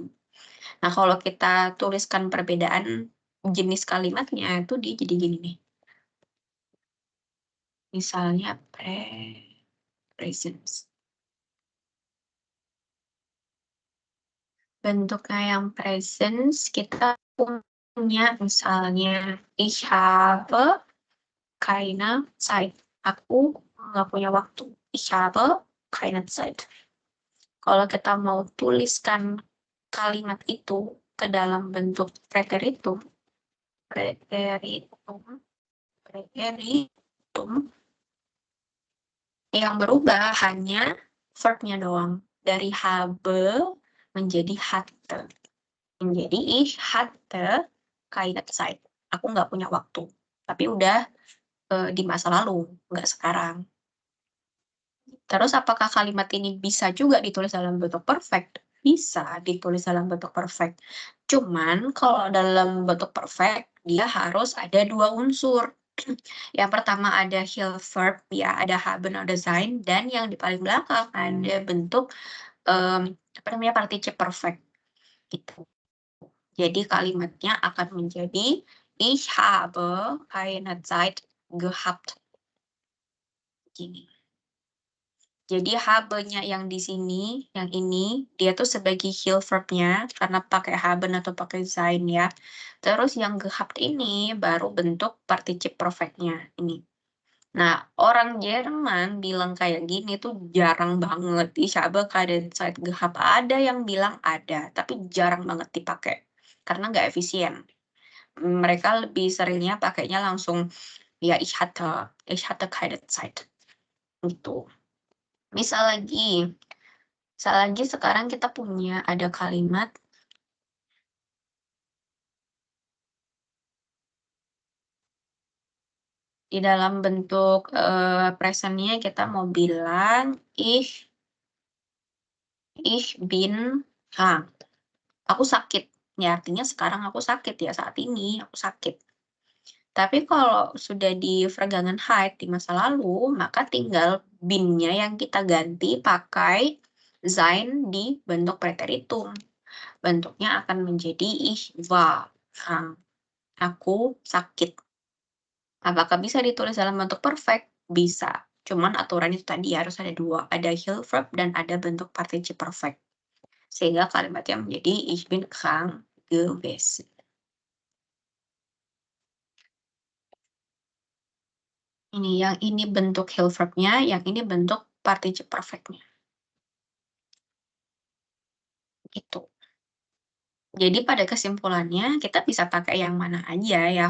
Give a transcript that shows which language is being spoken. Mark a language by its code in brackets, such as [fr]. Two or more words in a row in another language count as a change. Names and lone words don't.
[id] Nah, kalau kita tuliskan perbedaan jenis kalimatnya, itu dia jadi gini nih. Misalnya presence. Bentuknya yang presence, kita punya misalnya [de] ich habe keine Zeit. [id] Aku nggak punya waktu. [de] Ich habe keine Zeit. [id] Kalau kita mau tuliskan kalimat itu ke dalam bentuk preteritum, yang berubah hanya verb-nya doang. Dari habe menjadi hatte. Menjadi [de] ich hatte keine Zeit. [id] Aku nggak punya waktu. Tapi udah di masa lalu, nggak sekarang. Terus apakah kalimat ini bisa juga ditulis dalam bentuk perfect? Bisa ditulis dalam bentuk perfect. Cuman kalau dalam bentuk perfect, dia harus ada dua unsur. Yang pertama ada [en] heel verb, [id] ya ada [de] haben oder sein, [id] dan yang di paling belakang ada bentuk [en] participle perfect. [id] Gitu. Jadi kalimatnya akan menjadi [de] ich habe keine Zeit gehabt. [id] Gini. Jadi habe-nya yang di sini, yang ini, dia tuh sebagai [en] heel verb- [id] nya, karena pakai haben atau pakai sein ya. Terus yang gehabt ini baru bentuk [en] participle perfect- [id] nya, ini. Nah, orang Jerman bilang kayak gini tuh jarang banget. [de] Ich habe keine Zeit gehabt. [id] Ada yang bilang ada, tapi jarang banget dipakai. Karena nggak efisien. Mereka lebih seringnya pakainya langsung, ya [de] ich hatte keine Zeit. [id] Gitu. Misal lagi sekarang kita punya ada kalimat di dalam bentuk presentnya kita mau bilang [de] ich bin krank. [id] Aku sakit. Ya artinya sekarang aku sakit ya, saat ini aku sakit. Tapi kalau sudah di Vergangenheit di masa lalu, maka tinggal bin-nya yang kita ganti pakai sein di bentuk preteritum. Bentuknya akan menjadi [de] ich war krank. [id] Aku sakit. Apakah bisa ditulis dalam bentuk perfect? Bisa. Cuman aturan itu tadi harus ada dua. Ada [en] heel verb [id] dan ada bentuk [en] participle perfect. [id] Sehingga kalimatnya menjadi [de] ich bin krank gewesen. [id] Ini yang ini bentuk [en] heel verb- [id] nya, yang ini bentuk [en] participle perfect- [id] nya. Gitu. Jadi pada kesimpulannya, kita bisa pakai yang mana aja ya.